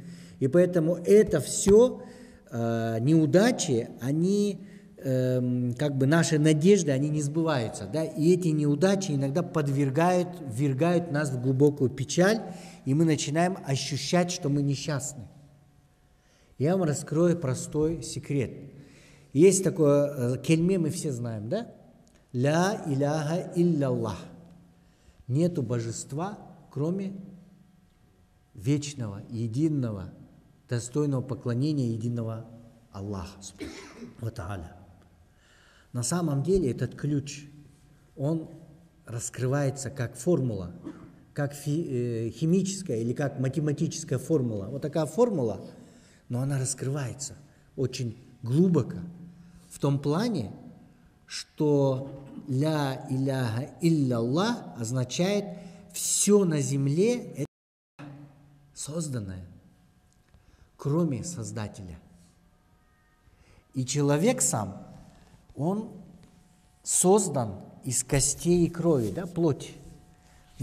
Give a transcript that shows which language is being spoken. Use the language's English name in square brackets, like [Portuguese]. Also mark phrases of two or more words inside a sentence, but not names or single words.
[Russian] И поэтому это все неудачи, они, как бы наши надежды, они не сбываются, да? И эти неудачи иногда ввергают нас в глубокую печаль, и мы начинаем ощущать, что мы несчастны. Я вам раскрою простой секрет. Есть такое кельме, мы все знаем, да? [Arabic] لا إله إلا الله. [Russian] Нету божества, кроме вечного, единого, достойного поклонения единого Аллаха. На самом деле этот ключ, он раскрывается как формула, как химическая или как математическая формула. Вот такая формула, но она раскрывается очень глубоко в том плане, что [Arabic] «لا إله إلا الله» [Russian] означает «все на земле» — это созданное, кроме Создателя. И человек сам, он создан из костей и крови, да, плоть.